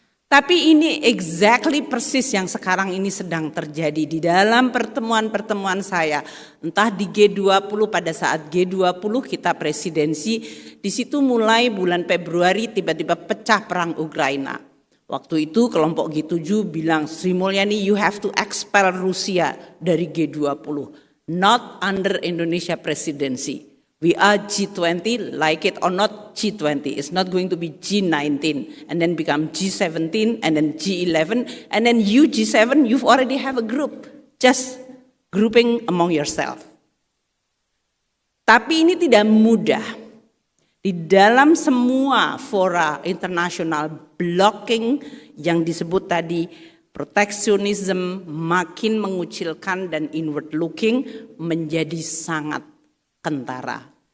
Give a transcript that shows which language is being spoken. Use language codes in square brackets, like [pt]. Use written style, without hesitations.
[id] Tapi ini exactly persis yang sekarang ini sedang terjadi di dalam pertemuan-pertemuan saya. Entah di G20, pada saat G20 kita presidensi, di situ mulai bulan Februari tiba-tiba pecah perang Ukraina. Waktu itu kelompok G7 bilang, Sri Mulyani [en] you have to expel [id] Rusia dari G20. [en] not under Indonesia presidency. We are G20, like it or not, G20. It's not going to be G19 and then become G17 and then G11 and then you G7, you've already have a group, just grouping among yourself. [id] Tapi ini tidak mudah. Di dalam semua fora internasional, blocking yang disebut tadi, proteksionisme makin mengucilkan dan inward looking menjadi sangat kentara.